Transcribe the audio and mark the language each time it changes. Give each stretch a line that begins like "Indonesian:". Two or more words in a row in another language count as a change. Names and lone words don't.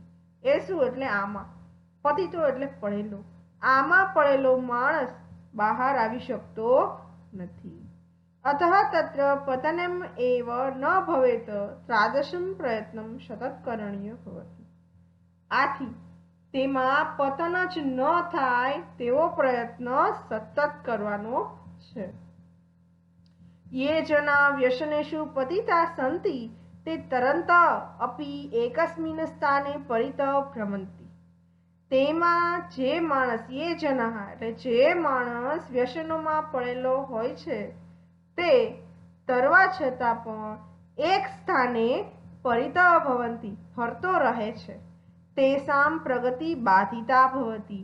Gujarati: એસુ એટલે આમાં, પતિતો એટલે પડેલો, આમાં પડેલો માણસ બહાર આવી શકતો નથી.
Sanskrit: अतः तत्र पतनम् एव न भवेत् त्रादशम् प्रयत्नम् सतत करणीय भवति.
Gujarati: આથી તેમાં પતન જ ન થાય તેવો પ્રયત્ન સતત કરવાનો છે.
Sanskrit: ये जना व्यसनेषु पतिता सन्ति ते तरन्त अपि एकस्मिन् स्थाने परितः भ्रमन्ति.
Gujarati: તેમાં જે માણસ એ જના એટલે જે માણસ વ્યસનોમાં પડેલો હોય છે તે તરવા છતાં પણ એક સ્થાને
Sanskrit: परितः भवन्ति
Gujarati: ફરતો રહે છે.
Sanskrit: तेसाम् प्रगति बाधिता भवति.